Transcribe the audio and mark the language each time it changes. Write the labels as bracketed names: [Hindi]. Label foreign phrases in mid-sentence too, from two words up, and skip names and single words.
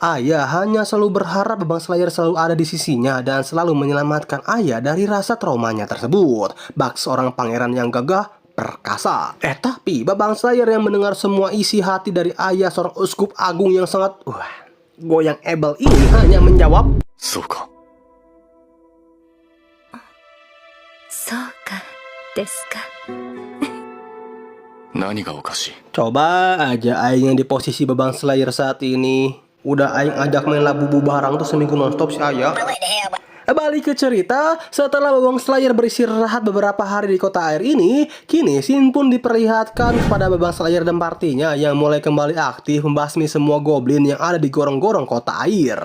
[Indonesian] Ayah hanya selalu berharap Bebang Slayer selalu ada di sisinya dan selalu menyelamatkan ayah dari rasa traumanya tersebut. Bak seorang pangeran yang gagah perkasa. Tapi Bebang Slayer yang mendengar semua isi hati dari ayah seorang uskup agung yang sangat goyang ebel ini hanya menjawab, [Japanese] そうか。そうかですか。何がおかしい。 [Indonesian] coba aja aing yang di posisi Bebang Slayer saat ini. Udah aing ajak main labubu barang tuh seminggu nonstop si ayah. Balik ke cerita, setelah Bebang Slayer beristirahat beberapa hari di kota air ini, kini Shin pun diperlihatkan kepada Bebang Slayer dan partinya yang mulai kembali aktif membasmi semua goblin yang ada di gorong-gorong kota air.